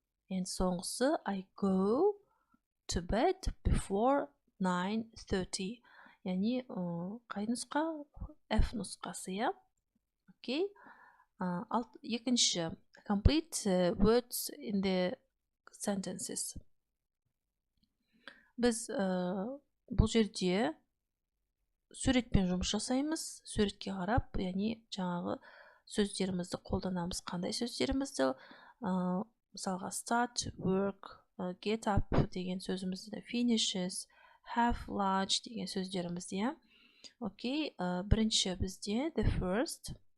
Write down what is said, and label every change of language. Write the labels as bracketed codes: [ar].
[en] And [kk] соңғысы, [en] I go to bed before 9:30. [kk] Яғни қай нұсқа? F нұсқасы, я? Окей. Екінші, [en] complete words in the sentences. [kk] Біз бұл жерде суретпен жұмыс жасаймыз. Суретке қарап, яғни жаңағы сөздерімізді қолданамыз. Қандай сөздерімізді? Мысалға start, work, get up деген сөзімізді, finishes, have lunch деген сөздерімізді. Окей, бірінші бізде [en] the first.